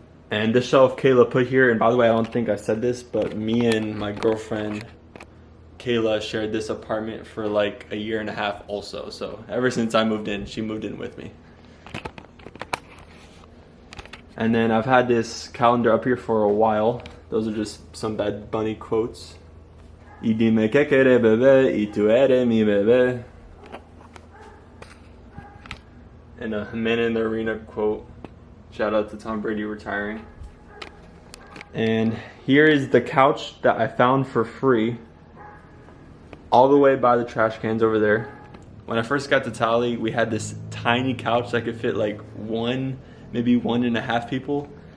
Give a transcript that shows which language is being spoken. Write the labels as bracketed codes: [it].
[en] And this shelf Kayla put here, and by the way, I don't think I said this, but me and my girlfriend Kayla shared this apartment for like a year and a half also. So ever since I moved in, she moved in with me. And then I've had this calendar up here for a while. Those are just some Bad Bunny quotes. [es] Y dime que quiere bebé, y tú eres mi bebé. [en] And a Man in the Arena quote. Shout out to Tom Brady retiring. And here is the couch that I found for free, all the way by the trash cans over there. When I first got to Tally, we had this tiny couch that could fit like maybe 1.5 people.